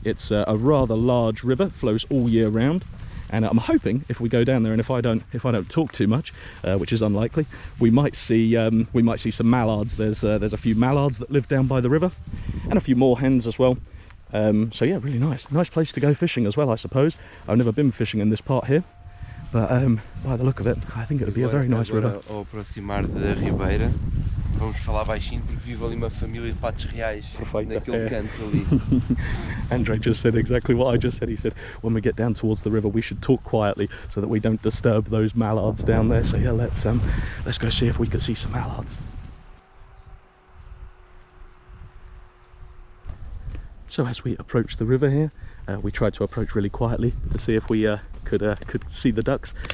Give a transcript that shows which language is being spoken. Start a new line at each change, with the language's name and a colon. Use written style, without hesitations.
English: It's a rather large river, flows all year round, and I'm hoping if we go down there, and if I don't talk too much, which is unlikely, we might see some mallards. There's a few mallards that live down by the river, and a few moorhens as well. So yeah, really nice place to go fishing as well, I suppose. I've never been fishing in this part here, but by the look of it, I think it would be a very nice river.
Portuguese: Ao aproximar da Ribeira, vamos falar baixinho porque vive ali uma família de patos reais naquele canto ali.
English: Andre just said exactly what I just said. He said when we get down towards the river we should talk quietly so that we don't disturb those mallards down there. So yeah, let's go see if we can see some mallards. So as we approach the river here, we tried to approach really quietly to see if we could see the ducks.